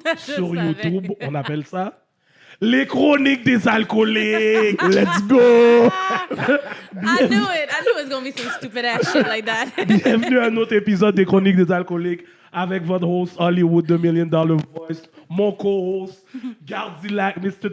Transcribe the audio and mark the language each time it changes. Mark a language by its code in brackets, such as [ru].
[fr] sur YouTube, on appelle ça les chroniques des alcooliques. [en] Let's go! I knew it was gonna be some stupid ass shit like that. [fr] Bienvenue à un autre épisode des chroniques des alcooliques avec votre host Hollywood, The $1 Million Voice, mon co-host Gardilac, Mr.